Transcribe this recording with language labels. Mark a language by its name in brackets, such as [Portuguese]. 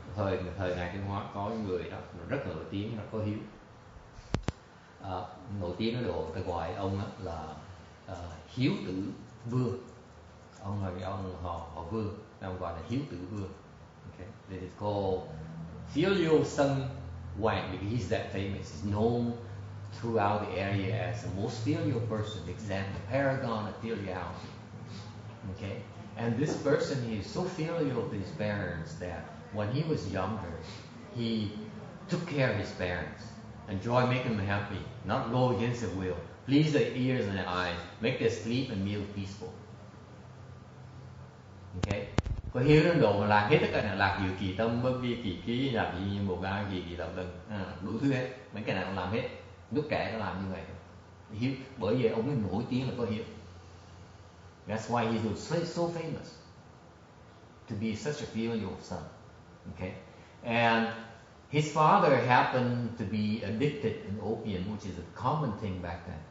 [Vietnamese] Thời Ngài Thiên Hóa có người đó rất nổi tiếng, rất có hiếu. Nổi tiếng ở độ ta gọi ông là hiếu tử vương. Ông họ vương, ông gọi là hiếu tử vương. [English] Okay, this is called filial son Wang because he's that famous. He's known throughout the area as the most filial person, example, paragon of filiality. Okay, and this person, he is so filial to his parents that when he was younger, he took care of his parents, enjoy making them happy, not go against their will, please their ears and their eyes, make their sleep and meal peaceful. [Vietnamese] Okay, có hiếu đến độ mà làm hết tất cả là lạc dự kỳ tâm, bất vi kỳ ký, lạc dị một ga kỳ tập tần, đủ thứ hết, mấy cái nào cũng làm hết, lúc trẻ nó làm như vậy. Hiếu, bởi vì ông ấy nổi tiếng là có hiếu. [English] That's why he was so famous to be such a filial son. Okay, and his father happened to be addicted in opium, which is a common thing back then.